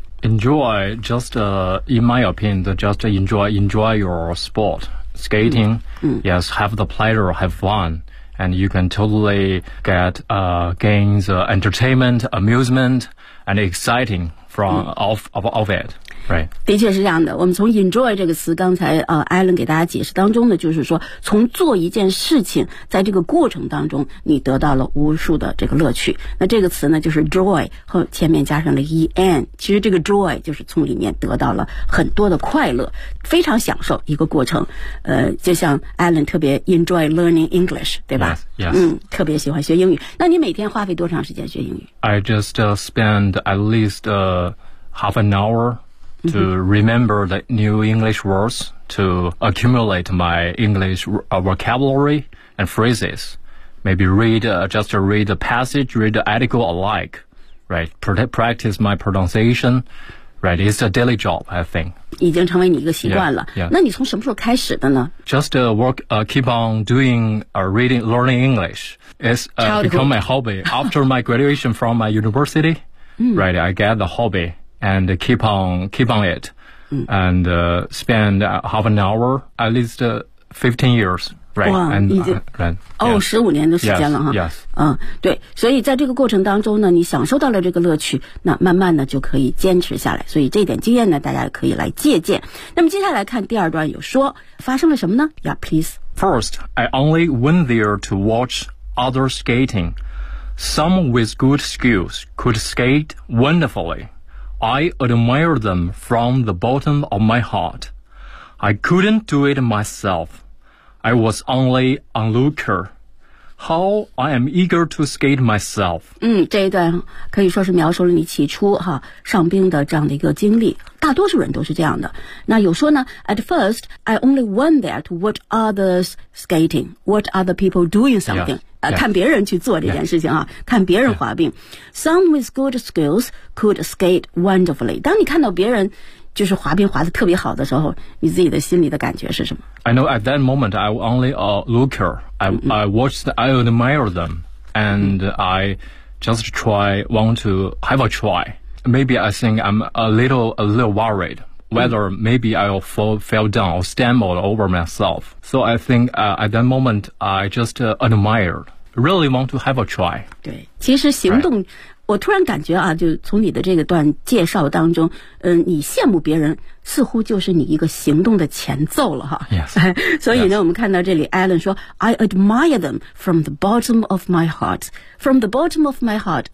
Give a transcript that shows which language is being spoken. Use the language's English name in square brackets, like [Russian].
[English] Enjoy just in my opinion just enjoy your sport, skating, yes, have the pleasure, have funAnd you can totally get gain the entertainment, amusement, and exciting from of it, right? [Chinese] 的确是这样的。我们从 enjoy 这个词，刚才Alan 给大家解释当中呢，就是说从做一件事情，在这个过程当中，你得到了无数的这个乐趣。那这个词呢，就是 joy 和前面加上了 en， 其实这个 joy 就是从里面得到了很多的快乐，非常享受一个过程。就像 Alan 特别 [English] enjoy learning English， [Chinese] 对吧？ [English] Yes. [Chinese] 特别喜欢学英语。那你每天花费多长时间学英语？ [English] I just spend at least half an hour to remember the new English words, to accumulate my English vocabulary and phrases. Maybe read, just read the passage, read the article alike, right? Practice my pronunciation. Right, it's a daily job, I think. [Chinese] 已经成为你一个习惯了。 [English] Yeah, yeah. [Chinese] 那你从什么时候开始的呢？ [English] Just work, keep on doing, reading, learning English. It's become my hobby. After my graduation from my university, right, I get the hobby and keep on it. And spend half an hour, at least 15 years. [Chinese] 哇，已经15年的时间了哈。对，所以在这个过程当中呢，你享受到了这个乐趣，那慢慢的就可以坚持下来，所以这点经验呢大家可以来借鉴。那么接下来看第二段，有说发生了什么呢？ [English] Yeah, please. First, I only went there to watch other skating. Some with good skills could skate wonderfully. I admire them from the bottom of my heart. I couldn't do it myself. I was only an onlooker. How I am eager to skate myself. [Chinese] 嗯，这一段可以说是描述了你起初哈上冰的这样的一个经历。大多数人都是这样的。那有说呢 [English] ，At first, I only went there to watch others skating. What other people doing something? Yes. [Chinese] 看别人去做这件事情啊， [English] yes. [Chinese] 看别人滑冰。 [English] Yes. Some with good skills could skate wonderfully. [Chinese] 当你看到别人就是滑冰滑得特别好的时候，你自己的心里的感觉是什么？ [English] I know at that moment I only a looker. I watched, I admire them, and I just try, want to have a try. Maybe I think I'm a little worried whether maybe I'll fall down or stumble over myself. So I think at that moment I just admired, really want to have a try. [Chinese] 对，其实行动。 [English] Right. [Chinese] 我突然感觉啊，就从你的这个段介绍当中，你羡慕别人似乎就是你一个行动的前奏了哈。 [English] Yes. [Chinese] 所以呢、 [English] yes. [Chinese] 我们看到这里 [English] Alan [Chinese] 说 [English] I admire them from the bottom of my heart. From the bottom of my heart.